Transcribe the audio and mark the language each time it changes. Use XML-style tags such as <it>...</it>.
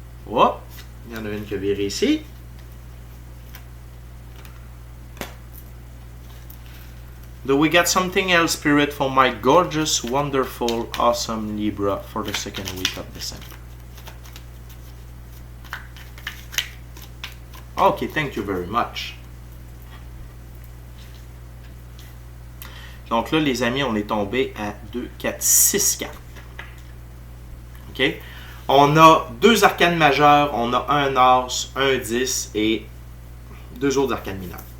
<fr>Oh, il y en a une qui a viré ici.</fr> <en>Do we got something else, Spirit, for my gorgeous, wonderful, awesome Libra for the second week of December? Okay, thank you very much.</en> <fr>Donc là, les amis, on est tombé à 2, 4, 6 cartes. OK? On a 2 arcanes majeures, on a un As, un 10 et 2 autres arcanes mineures.</fr>